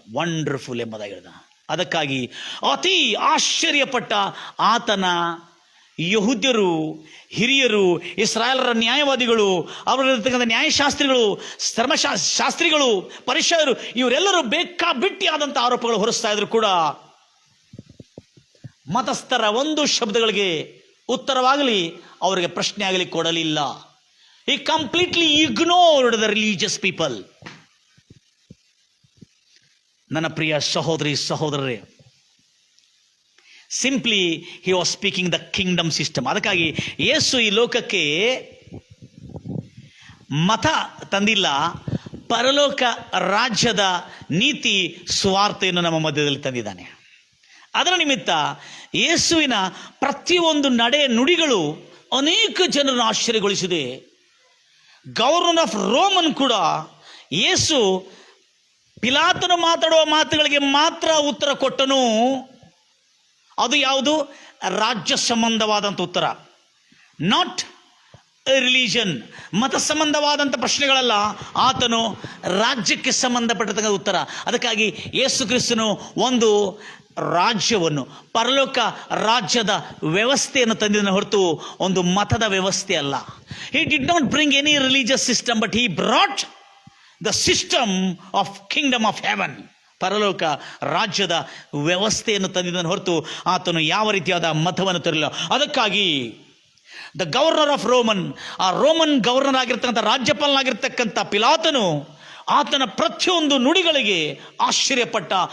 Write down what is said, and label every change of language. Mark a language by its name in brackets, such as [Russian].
[Kannada] Wonderful ಎಂಬುದಾಗಿ ಹೇಳಿದ. ಅದಕ್ಕಾಗಿ ಅತಿ ಆಶ್ಚರ್ಯಪಟ್ಟ ಆತನ ಯಹೂದ್ಯರು, ಹಿರಿಯರು, ಇಸ್ರಾಯೇಲರ ನ್ಯಾಯವಾದಿಗಳು, ಅವರಲ್ಲಿರ್ತಕ್ಕಂಥ ನ್ಯಾಯಶಾಸ್ತ್ರಿಗಳು, ಧರ್ಮಶಾಸ್ತ್ರಿಗಳು, ಪರಿಸಯರು, ಇವರೆಲ್ಲರೂ ಬೇಕಾಬಿಟ್ಟಿಯಾದಂಥ ಆರೋಪಗಳು ಹೊರಿಸ್ತಾ ಇದ್ರು ಕೂಡ ಮತಸ್ಥರ ಒಂದು ಶಬ್ದಗಳಿಗೆ ಉತ್ತರವಾಗಲಿ, ಅವರಿಗೆ ಪ್ರಶ್ನೆ ಆಗಲಿ ಕೊಡಲಿಲ್ಲ. [English] He completely ignored the religious people. [Kannada] ನನ್ನ ಪ್ರಿಯ ಸಹೋದರಿ ಸಹೋದರರೇ, [English] Simply he was speaking the kingdom system. [Kannada] ಅದಕ್ಕಾಗಿ ಯೇಸು ಈ ಲೋಕಕ್ಕೆ ಮತ ತಂದಿಲ್ಲ, ಪರಲೋಕ ರಾಜ್ಯದ ನೀತಿ ಸುವಾರ್ತೆಯನ್ನು ನಮ್ಮ ಮಧ್ಯದಲ್ಲಿ ತಂದಿದ್ದಾನೆ. ಅದರ ನಿಮಿತ್ತ ಯೇಸುವಿನ ಪ್ರತಿಯೊಂದು ನಡೆ ನುಡಿಗಳು ಅನೇಕ ಜನರನ್ನು ಆಶ್ಚರ್ಯಗೊಳಿಸಿದೆ. [English] governor of Roman [Kannada] ಕೂಡ ಯೇಸು ಪಿಲಾತನು ಮಾತಾಡುವ ಮಾತುಗಳಿಗೆ ಮಾತ್ರ ಉತ್ತರ ಕೊಟ್ಟನು. ಅದು ಯಾವುದು? ರಾಜ್ಯ ಸಂಬಂಧವಾದಂಥ ಉತ್ತರ, [English] not religion, [Kannada] ಮತ ಸಂಬಂಧವಾದಂಥ ಪ್ರಶ್ನೆಗಳಲ್ಲ, ಆತನು ರಾಜ್ಯಕ್ಕೆ ಸಂಬಂಧಪಟ್ಟಂಥ ಉತ್ತರ. ಅದಕ್ಕಾಗಿ ಯೇಸು ಕ್ರಿಸ್ತನು ಒಂದು ರಾಜ್ಯವನ್ನು, ಪರಲೋಕ ರಾಜ್ಯದ ವ್ಯವಸ್ಥೆಯನ್ನು ತಂದಿದ್ದನ್ನು ಹೊರತು ಒಂದು ಮತದ ವ್ಯವಸ್ಥೆ ಅಲ್ಲ. [English] He did not bring any religious system, but he brought the system of kingdom of heaven. [Kannada] ಪರಲೋಕ ರಾಜ್ಯದ ವ್ಯವಸ್ಥೆಯನ್ನು ತಂದಿದ್ದನ್ನು ಹೊರತು ಆತನು ಯಾವ ರೀತಿಯಾದ ಮತವನ್ನು ತರಲಿಲ್ಲ. ಅದಕ್ಕಾಗಿ [English] the governor of Roman, [Kannada] ಆ ರೋಮನ್ ಗವರ್ನರ್ ಆಗಿರ್ತಕ್ಕಂಥ, ರಾಜ್ಯಪಾಲನಾಗಿರ್ತಕ್ಕಂಥ ಪಿಲಾತನು ಆತನ ಪ್ರತಿಯೊಂದು ನುಡಿಗಳಿಗೆ ಆಶ್ಚರ್ಯಪಟ್ಟ.